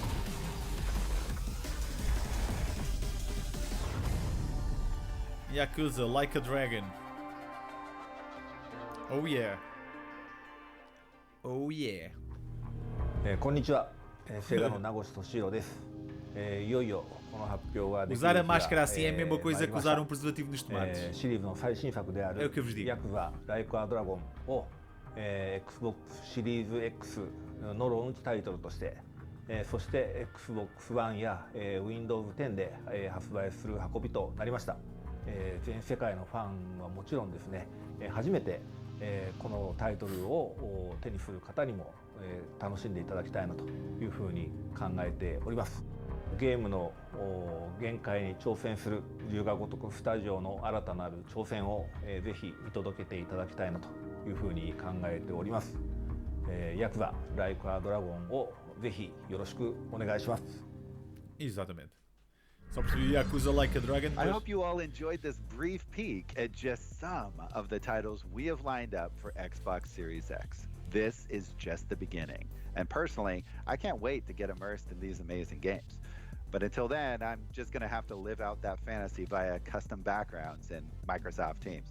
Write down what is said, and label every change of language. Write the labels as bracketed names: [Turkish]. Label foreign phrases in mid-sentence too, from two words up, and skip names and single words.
[English] Yakuza, like a dragon. Oh yeah. Oh yeah. [Japanese] こんにちは。セガの名越俊弘です。いよいよこの発表ができる [Portuguese] Usar a máscara assim é a mesma coisa que usar um preservativo nos tomates. [Japanese] シリーズの最新作であるヤクザライクアドラゴンを Xbox シリーズ X のローンチタイトルとして、そして Xbox One や Windows 10で発売する運びとなりました。全世界のファンはもちろんですね、初めてこのタイトルを手にする方にも楽しんでいただきたいなというふうに考えております。ゲームの限界に挑戦する龍が如くスタジオの新たなる挑戦をぜひ見届けていただきたいなというふうに考えております。ヤクザライクアドラゴンをぜひよろしくお願いします。 [Portuguese] Exatamente. Só percebi Yakuza Like a Dragon. [English] I hope you all enjoyed this brief peek at just some of the titles we have lined up for Xbox Series X. This is just the beginning. And personally, I can't wait to get immersed in these amazing games. But until then, I'm just going to have to live out that fantasy via custom backgrounds in Microsoft Teams.